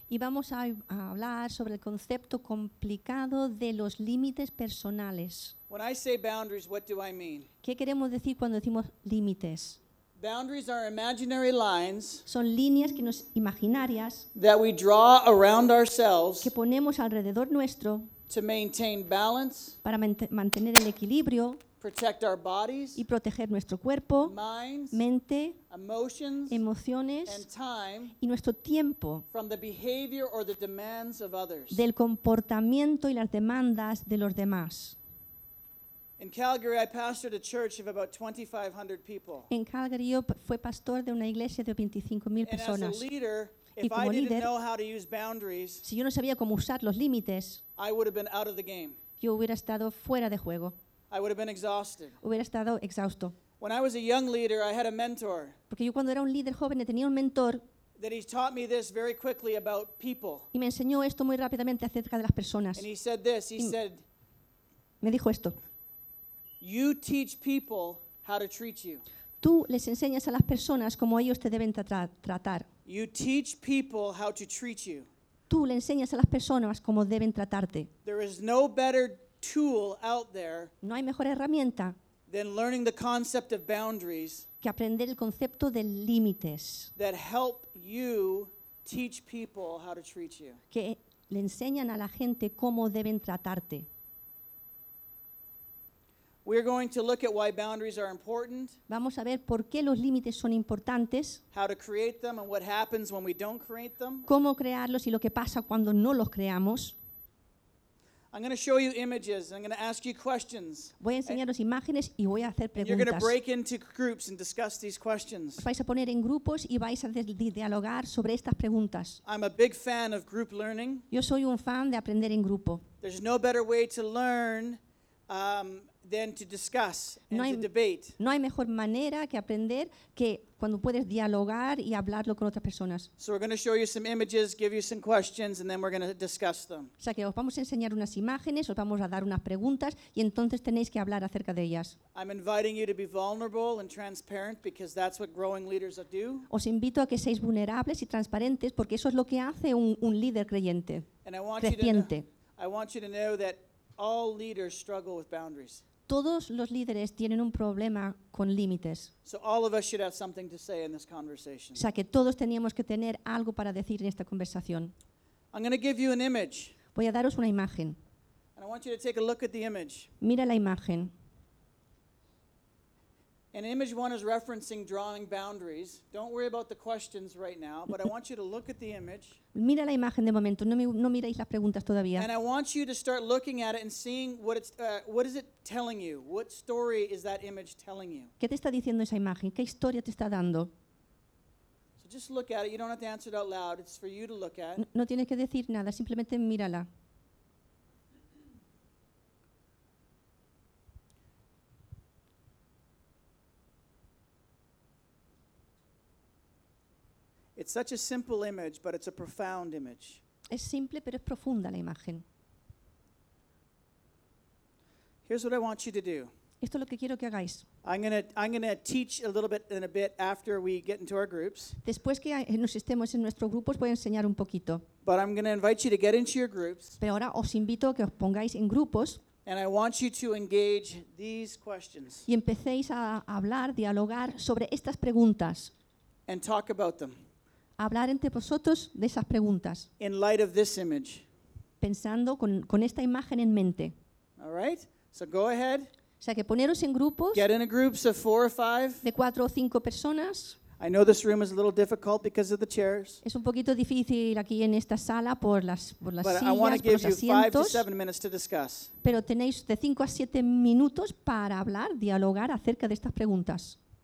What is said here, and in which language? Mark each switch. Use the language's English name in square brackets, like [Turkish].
[Spanish] Y vamos a hablar sobre el concepto complicado de los límites personales. [English] When I say boundaries, what do I mean? [Spanish] ¿Qué queremos decir cuando decimos límites? [English] Boundaries are imaginary lines. [Spanish] Son líneas que nos imaginarias. [English] That we draw around ourselves. [Spanish] Que ponemos alrededor nuestro. [English] To maintain balance. [Spanish] Para mantener el equilibrio. [English] Protect our bodies, [Spanish] y proteger nuestro cuerpo, [English] minds, [Spanish] mente, [English] emotions, [Spanish] emociones [English] and time, [Spanish] y nuestro tiempo [English] from the behavior or the demands of others. [Spanish] Del comportamiento y las demandas de los demás. [English] In Calgary, I pastored a church of about 2,500 people. [Spanish] En Calgary, yo fui pastor de una iglesia de 25,000 personas. [English] And as a leader, if I [Spanish] líder, [English] didn't know how to use boundaries, [Spanish] si yo no sabía cómo usar los límites, [English] I would have been out of the game. [Spanish] Yo hubiera estado fuera de juego. [English] I would have been exhausted. [Spanish] Hubiera estado exhausto. [English] When I was a young leader, I had a mentor. [Spanish] Porque yo cuando era un líder joven tenía un mentor. [English] That he taught me this very quickly about people. [Spanish] Y me enseñó esto muy rápidamente acerca de las personas. [English] And he said this. He said. [Spanish] Me dijo esto. [English] You teach people how to treat you. [Spanish] Tú les enseñas a las personas cómo ellos te deben tratar. [English] You teach people how to treat you. [Spanish] Tú le enseñas a las personas cómo deben tratarte. [English] There is no better tool out there. [Spanish] No hay mejor herramienta. [English] Than learning the concept of boundaries. [Spanish] Que aprender el concepto de límites. [English] That help you teach people how to treat you. [Spanish] Que le enseñan a la gente cómo deben tratarte. [English] We're going to look at why boundaries are important. [Spanish] Vamos a ver por qué los límites son importantes. [English] How to create them and what happens when we don't create them. [Spanish] Cómo crearlos y lo que pasa cuando no los creamos. [English] I'm going to show you images. I'm going to ask you questions. [Spanish] Voy a enseñaros imágenes y voy a hacer preguntas. [English] You're going to break into groups and discuss these questions. [Spanish] Vais a poner en grupos y vais a dialogar sobre estas preguntas. [English] I'm a big fan of group learning. [Spanish] Yo soy un fan de aprender en grupo. [English] There's no better way to learn than to discuss and [Spanish] no hay, [English] to debate. [Spanish] No hay mejor manera que aprender que cuando puedes dialogar y hablarlo con otras personas. [English] So we're going to show you some images, give you some questions, and then we're going to discuss them. [Spanish] O sea que os vamos a enseñar unas imágenes, os vamos a dar unas preguntas, y entonces tenéis que hablar acerca de ellas. [English] I'm inviting you to be vulnerable and transparent because that's what growing leaders do. [Spanish] Os invito a que seáis vulnerables y transparentes porque eso es lo que hace un líder creyente. [English] And I want you to know that all leaders struggle with boundaries. [Spanish] Todos los líderes tienen un problema con límites. [English] So all of us should have something to say in this conversation. [Spanish] O sea que todos teníamos que tener algo para decir en esta conversación. [English] I'm going to give you an image. [Spanish] Voy a daros una imagen. [English] And I want you to take a look at the image. [Spanish] Mira la imagen. [English] And image one is referencing drawing boundaries. Don't worry about the questions right now, but I want you to look at the image. [Spanish] Mira la imagen de momento. No miréis las preguntas todavía. [English] And I want you to start looking at it and seeing what it's what is it telling you? What story is that image telling you? [Spanish] ¿Qué te está diciendo esa imagen? ¿Qué historia te está dando? [English] So just look at it. You don't have to answer it out loud. It's for you to look at. [Spanish] No tienes que decir nada. Simplemente mírala. [English] It's such a simple image, but it's a profound image. [Spanish] Es simple, pero es profunda la imagen. [English] Here's what I want you to do. [Spanish] Esto es lo que quiero que hagáis. [English] I'm gonna teach a little bit in a bit after we get into our groups. [Spanish] Después que nos estemos en nuestros grupos, voy a enseñar un poquito. [English] But I'm gonna invite you to get into your groups. [Spanish] Pero ahora os invito a que os pongáis en grupos. [English] And I want you to engage these questions. [Spanish] Y empecéis a hablar, dialogar sobre estas preguntas. [English] And talk about them. [Spanish] Hablar entre vosotros de esas preguntas. [English] In light of this image. [Spanish] Pensando con esta imagen en mente. [English] All right. So go ahead. [Spanish] O sea, que poneros en grupos. [English] Get in a groups of four or five. [Spanish] De cuatro o cinco personas. [English] I know this room is a little difficult because of the chairs. [Spanish] Es un poquito difícil aquí en esta sala por las [English] but [Spanish] sillas, [English] I want to give you [Spanish] asientos. [English] 5 to 7 minutes to discuss. [Spanish] Pero tenéis de 5 a 7 minutos para hablar, dialogar acerca de estas preguntas.